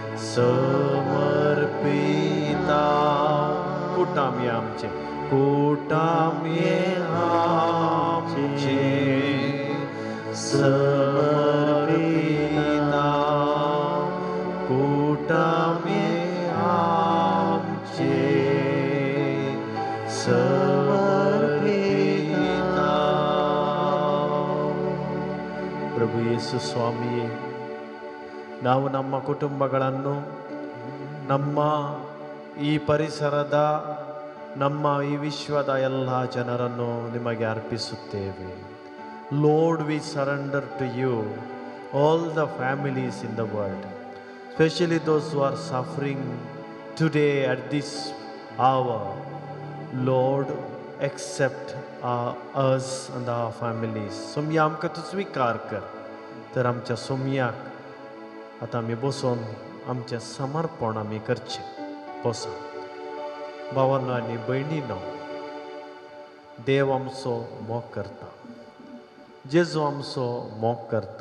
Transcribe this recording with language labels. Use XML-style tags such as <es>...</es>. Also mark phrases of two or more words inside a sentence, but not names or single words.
<kok>समर्पिता कुटामी आमचे कुटामी आमचे समर्पिता कुटामी आमचे समर्पिता.</kok> <kn>ಪ್ರಭು ಯೇಸು ಸ್ವಾಮಿಯೇ, ನಾವು ನಮ್ಮ ಕುಟುಂಬಗಳನ್ನು, ನಮ್ಮ ಈ ಪರಿಸರದ, ನಮ್ಮ ಈ ವಿಶ್ವದ ಎಲ್ಲ ಜನರನ್ನು ನಿಮಗೆ ಅರ್ಪಿಸುತ್ತೇವೆ.</kn> <en>Lord, we surrender to you all the families in the world, specially those who are suffering today at this hour. Lord, accept us and our families.</en> <kok>सोमया आमकां तूं स्वीकार कर. तर आमच्या सोमयाक आतां आमी बसून आमचें समर्पण आमी करचें. बसा भावांनो आनी भयणींनो, देव आमचो मोग करता, जेजू आमचो मोग करता.</kok>